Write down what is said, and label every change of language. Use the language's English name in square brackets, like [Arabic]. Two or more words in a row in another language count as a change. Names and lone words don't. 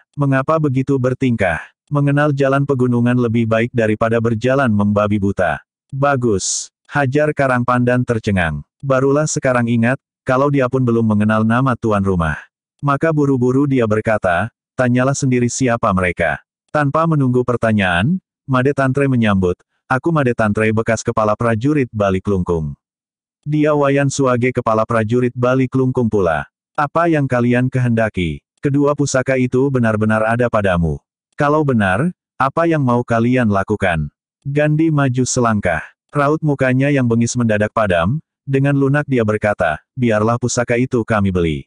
[Indonesian] Mengapa begitu bertingkah? Mengenal jalan pegunungan lebih baik daripada berjalan membabi buta. Bagus. Hajar Karang Pandan tercengang. Barulah sekarang ingat, kalau dia pun belum mengenal nama tuan rumah. Maka buru-buru dia berkata, tanyalah sendiri siapa mereka. Tanpa menunggu pertanyaan, Made Tantre menyambut, aku Made Tantre bekas kepala prajurit Bali Klungkung. Dia Wayan Suage kepala prajurit Bali Klungkung pula. Apa yang kalian kehendaki? Kedua pusaka itu benar-benar ada padamu. Kalau benar, apa yang mau kalian lakukan? Gandhi maju selangkah. Raut mukanya yang bengis mendadak padam, dengan lunak dia berkata, biarlah pusaka itu kami beli.